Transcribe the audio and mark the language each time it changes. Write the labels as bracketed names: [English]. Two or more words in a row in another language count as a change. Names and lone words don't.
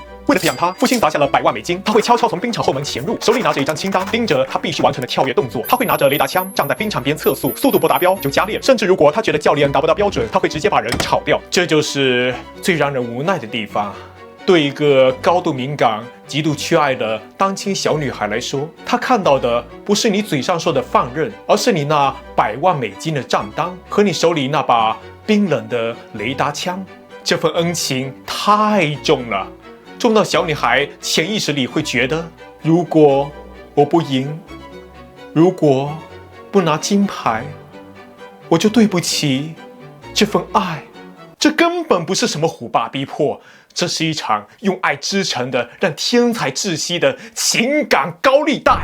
[Chinese] 為了培養他，父親砸下了100萬美金。他會悄悄從冰場後門潛入，手裡拿着一張清單，盯着他必須完成的跳躍動作。他會拿着雷達槍站在冰場邊測速，速度不達標就加練。甚至如果他覺得教練達不到標準，他會直接把人炒掉。這就是最讓人無奈的地方。對一個高度敏感、極度缺愛的單親小女孩來說，她看到的不是你嘴上說的放任，而是你那100萬美金的賬單和你手裡那把冰冷的雷達槍。這份恩情太重了，重到小女孩潛意識裡會覺得，如果我不贏，如果不拿金牌，我就對不起這份愛。這根本不是什麼虎爸逼迫，這是一場用愛織成的讓天才窒息的情感高利貸。